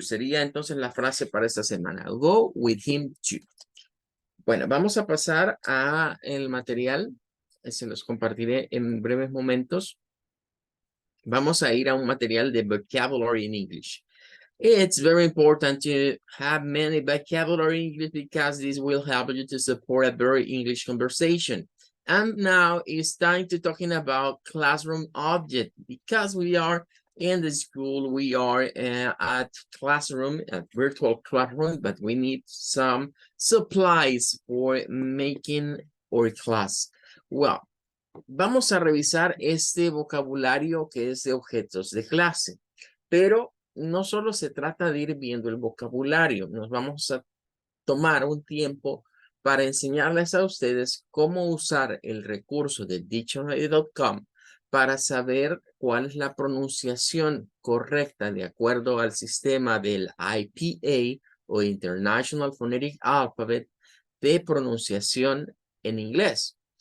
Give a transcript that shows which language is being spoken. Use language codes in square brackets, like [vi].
[es] Sería entonces la frase para esta semana. [en] Go with him too. [es] Bueno, vamos a pasar a el material. Se los compartiré en breves momentos. Vamos a ir a un material de vocabulary in English. [en] It's very important to have many vocabulary English because this will help you to support a very English conversation. And now it's time to talking about classroom object because we are in the school, we are at classroom, at virtual classroom, but we need some supplies for making our class. [es] Well, vamos a revisar este vocabulario que es de objetos de clase, pero no solo se trata de ir viendo el vocabulario, nos vamos a tomar un tiempo para enseñarles a ustedes cómo usar el recurso de dictionary.com para saber cuál es la pronunciación correcta de acuerdo al sistema del IPA o International Phonetic Alphabet de pronunciación en inglés.